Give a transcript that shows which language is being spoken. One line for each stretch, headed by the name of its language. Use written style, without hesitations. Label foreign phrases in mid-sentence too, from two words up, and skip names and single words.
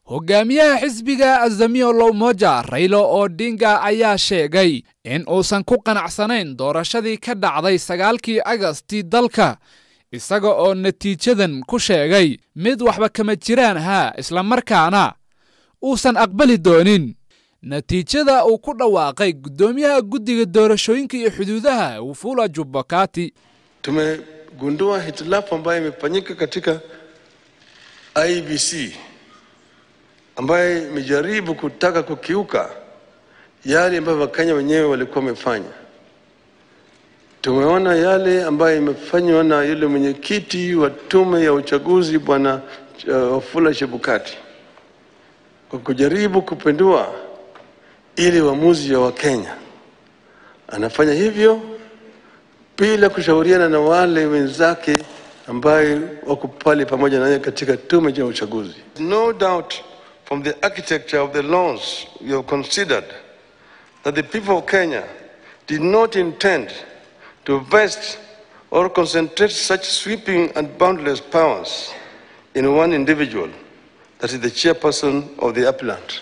Somali: hogaamiyaha xisbiga Azimio la Umoja Raila Odinga ayaa sheegay in uusan ku qanacsanayn doorashadii ka dhacday 9kii Agasti dalka isaga oo natiijadan ku sheegay mid waxba kama jiraan isla markaana uusan aqbali doonin natijada uu ku dhawaaqay gudoomiyaha guddiga doorashooyinka iyo xuduudaha Wafula Chebukati.
Swahili: Tumegundua hitilafu ambayo imefanyika katika IEBC ambaye imejaribu kutaka kukiuka yale ambayo Wakenya wenyewe walikuwa wamefanya. Tumeona yale ambayo imefanywa na yule mwenyekiti wa tume ya uchaguzi bwana Wafula Chebukati kwa kujaribu kupindua ili uamuzi wa Wakenya. Anafanya hivyo bila kushauriana na wale wenzake ambaye wako pale pamoja naye katika tume ya uchaguzi.
English: No doubt from the architecture of the laws we have considered that the people of Kenya did not intend to vest or concentrate such sweeping and boundless powers in one individual, that is the chairperson of the appellant.